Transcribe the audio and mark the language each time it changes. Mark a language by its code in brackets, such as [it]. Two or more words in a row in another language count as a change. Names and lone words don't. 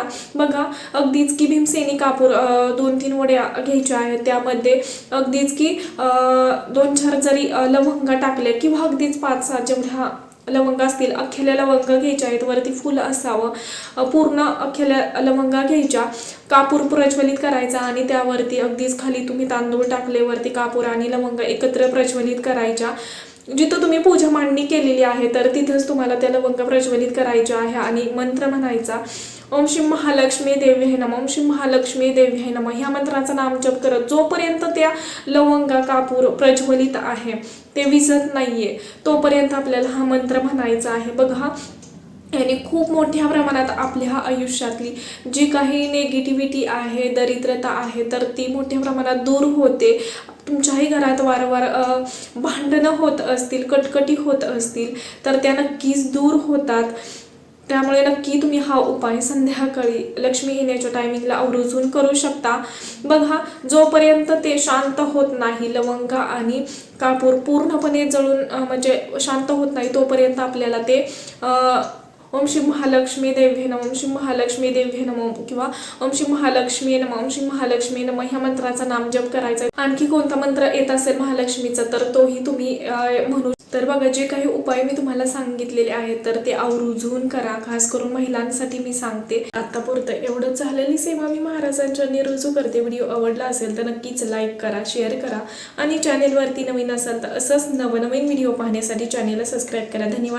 [mr] बघा, अगदीच की भीमसेनी कापूर 2-3 वड्या घ्यायच्या आहेत, त्यामध्ये अगदीच की 2-4 जरी लवंगा टाकल्या किंवा अगदीच 5-6 जेवढ्या लवंगा असतील, अख्ख्या लवंगा घ्यायच्या आहेत, वरती फुलं असावं, पूर्ण अख्ख्या लवंगा घ्यायच्या, कापूर प्रज्वलित करायचा आणि त्यावरती अगदीच खाली तुम्ही तांदूळ टाकले, वरती कापूर आणि लवंगा एकत्र प्रज्वलित करायच्या. जिथं तुम्ही पूजा मांडणी केलेली आहे तर तिथंच तुम्हाला त्या लवंगा प्रज्वलित करायच्या आहे आणि मंत्र म्हणायचा, [sa] ओम श्री महालक्ष्मी देव्यै नमः, ओम श्री महालक्ष्मी देव्यै नमः [mr] ह्या मंत्राचा नामजप करत जोपर्यंत त्या लवंगा कापूर प्रज्वलित आहे ते विझत नाहीये तोपर्यंत आपल्याला हा मंत्र म्हणायचा आहे. बघा, आणि खूप मोठ्या प्रमाणात आपल्या आयुष्यातली जी काही नेगेटिव्हिटी आहे, दरिद्रता आहे, तर ती मोठ्या प्रमाणात दूर होते. तुमच्याही घरात वारंवार भांडणं होत असतील, कटकटी होत असतील, तर त्या नक्कीच दूर होतात. त्यामुळे नक्की तुम्ही हा उपाय संध्याकाळी लक्ष्मी येण्याच्या टायमिंगला आवर्जून करू शकता. बघा, जोपर्यंत ते शांत होत नाही, लवंग आणि कापूर पूर्णपणे जळून म्हणजे शांत होत नाही, तोपर्यंत आपल्याला ते [sa] ओम श्री महालक्ष्मी देव्ये नमः, ओम श्री महालक्ष्मी देव्ये नमः [mr] किंवा [sa] ओम श्री महालक्ष्मी नमः, ओम श्री महालक्ष्मी नमः [mr] ह्या मंत्राचा नामजप करायचा. आणखी कोणता मंत्र येत असेल महालक्ष्मीचा तर तोही तुम्ही म्हणू. तर बघा, जे काही उपाय मी तुम्हाला सांगितलेले आहेत तर ते आवर्जून करा. खास करून महिलांसाठी मी सांगते. आतापुरतं एवढंच. झालेली सेवा मी महाराजांच्या रुजू करते. व्हिडिओ आवडला असेल तर नक्कीच लाईक करा, शेअर करा आणि चॅनेलवरती नवीन असाल तर असंच नवनवीन व्हिडिओ पाहण्यासाठी चॅनेलला सबस्क्राईब करा.